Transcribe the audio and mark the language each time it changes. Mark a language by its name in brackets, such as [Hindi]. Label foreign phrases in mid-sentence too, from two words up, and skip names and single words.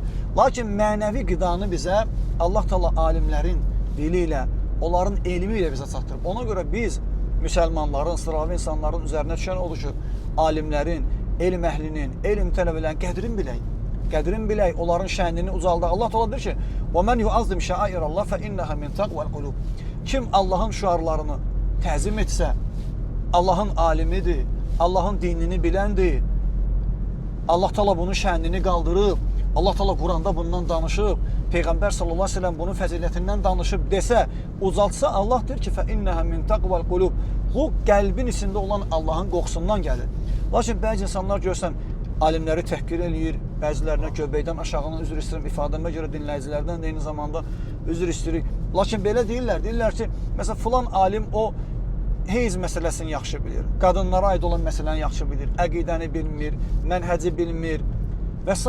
[Azerbaijani] Lakin mənəvi qidanı bizə Allah Teala alimlərin dili ilə, onların elmi ilə bizə çatdırıb. Ona görə biz müsəlmanların, sıravi insanların üzərinə düşən odur ki, alimlərin, elm əhlinin, elm tələbələrinin qədrin bilək, onların şənini ucaldaq. Allah Teala deyir ki, [Arabic] وَمَنْ يُعَظِّمْ شَعَائِرَ اللّٰهِ فَإِنَّهَا مِنْ تَقْوَى الْقُلُوبِ. [Azerbaijani] Kim Allahın şüarlarını təzim etsə, Allahın alimidir, Allahın dinini biləndir. Allah Teala bunun şənini qaldırıb, Allah Teala Quranda bundan danışıb, Peyğəmbər [Arabic] صلى الله عليه وسلم [Azerbaijani] bunun fəzilətindən danışıb desə, ucaltsa, Allah deyir ki, [Arabic] فَإِنَّهَا مِنْ تَقْوَى الْقُلُوبِ. [Azerbaijani] Bu, qəlbin içində olan Allahın qoxusundan gəlir. Lakin bəzi insanlar görsən, alimləri təhqir eləyir, bəzilərinə göbəkdən aşağına üzr istəyirəm, ifadəmə görə dinləyicilərdən də eyni zamanda üzr istəyirik. Lakin belə deyirlər ki, məsələn, filan alim o heyz məsələsini yaxşı bilir, qadınlara aid olan məsələni yaxşı bilir, əqidəni bilmir, mənhəci bilmir və s.